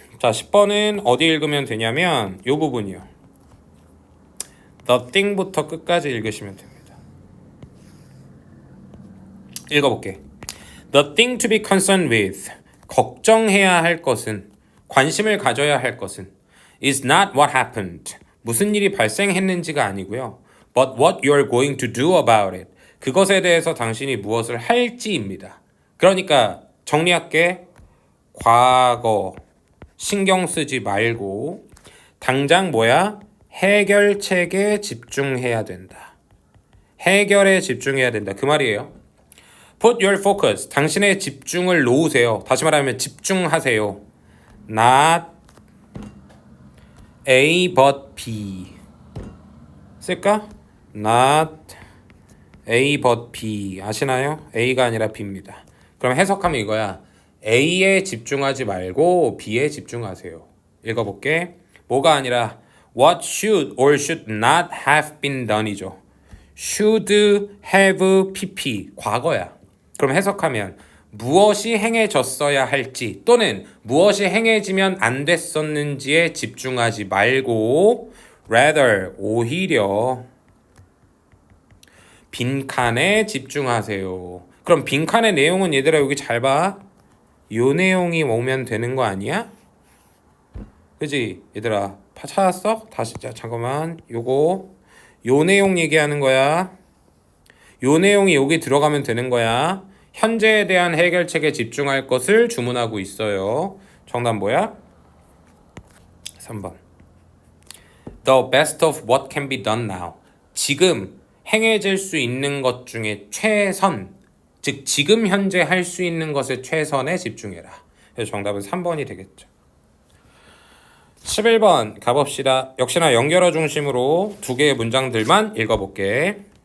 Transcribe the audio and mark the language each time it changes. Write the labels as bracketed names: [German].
[Korean] 자, 10번은 어디 읽으면 되냐면 이 부분이요. The thing부터 끝까지 읽으시면 됩니다. 읽어볼게. [English] The thing to be concerned with [Korean] 걱정해야 할 것은 관심을 가져야 할 것은 [English] is not what happened [Korean] 무슨 일이 발생했는지가 아니고요. [English] But what you're going to do about it [Korean] 그것에 대해서 당신이 무엇을 할지입니다. 그러니까 정리할게. 과거 신경 쓰지 말고 당장 뭐야? 해결책에 집중해야 된다. 해결에 집중해야 된다. 그 말이에요. [English] Put your focus. [Korean] 당신의 집중을 놓으세요. 다시 말하면 집중하세요. [English] Not A but B. [Korean] 쓸까? [English] Not A but B. [Korean] 아시나요? A가 아니라 B입니다. 그럼 해석하면 이거야. A에 집중하지 말고 B에 집중하세요. 읽어볼게. 뭐가 아니라 [English] What should or should not have been done이죠. Should have PP [Korean] 과거야. 그럼 해석하면 무엇이 행해졌어야 할지 또는 무엇이 행해지면 안 됐었는지에 집중하지 말고 rather 오히려 빈칸에 집중하세요. 그럼 빈칸의 내용은 얘들아 여기 잘 봐. 요 내용이 오면 되는 거 아니야? 그지? 얘들아 찾았어? 다시 자 잠깐만 요 내용 얘기하는 거야. 요 내용이 여기 들어가면 되는 거야. 현재에 대한 해결책에 집중할 것을 주문하고 있어요. 정답 뭐야? 3번. [English] The best of what can be done now. [Korean] 지금 행해질 수 있는 것 중에 최선 즉 지금 현재 할 수 있는 것에 최선에 집중해라. 그래서 정답은 3번이 되겠죠. 11번 가봅시다. 역시나 연결어 중심으로 두 개의 문장들만 읽어볼게.